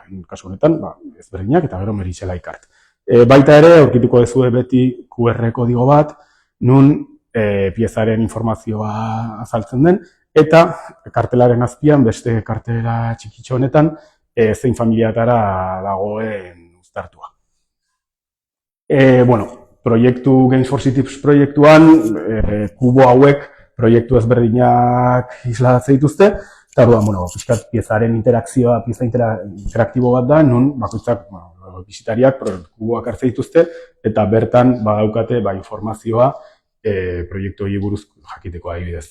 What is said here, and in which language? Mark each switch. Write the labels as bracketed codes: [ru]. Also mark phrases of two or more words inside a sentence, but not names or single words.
[eu] Kasu honetan, ezberdinak eta gero Meritxe Laikart. Baita ere, aurkituko duzue beti QR kodigo bat, nun piezaren informazioa azaltzen den, eta kartelaren azpian, beste kartela txikitxo honetan, zein familiatara dagoen uztartua. Games for Cities proiektuan, kubo hauek proiektu ezberdinak isladatze dituzte, eta piskat piezaren interakzioa, pieza interaktibo bat da, nun bakoitzak bisitariak kuboak hartze dituzte, eta bertan badaukate informazioa proiektu hori buruz jakiteko adibidez.